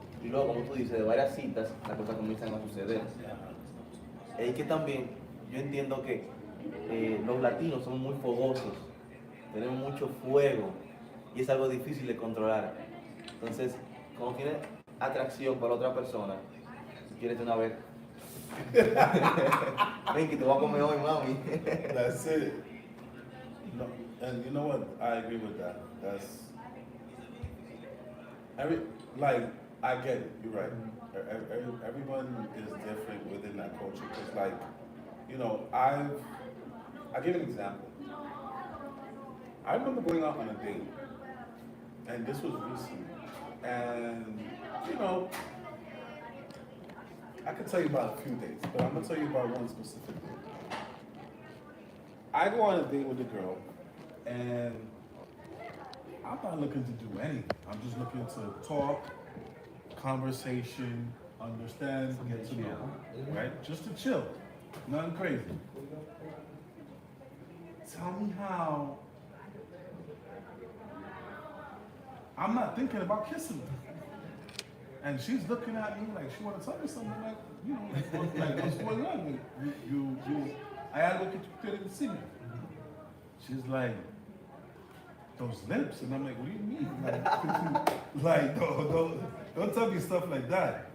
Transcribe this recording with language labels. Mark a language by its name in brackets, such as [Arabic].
[Spanish] Y luego, como tú dices, de varias citas, las cosas comienzan a suceder. Es que también, yo entiendo que los latinos somos muy fogosos, tenemos mucho fuego y es algo difícil de controlar. Entonces, cuando tienes atracción por otra persona, si quieres de una vez, ven que te voy a comer hoy, mami. [English] That's it. No, and you know what? I agree with that. That's like I get it. You're right. Everyone is different within that culture. Cause like, you know, I give an example. I remember going out on a date, and this was recent, and you know, I could tell you about a few dates, but I'm gonna tell you about one specific date. I go on a date with a girl, and I'm not looking to do anything. I'm just looking to talk, conversation, understand, get to know, right? Just to chill, nothing crazy. Tell me how I'm not thinking about kissing her. And she's looking at me like she want to tell me something like, you know, like what's going on? [Spanish] You, hay algo que tú quieres decirme. [English] She's like, those lips, and I'm like, what do you mean? Like don't tell me stuff like that.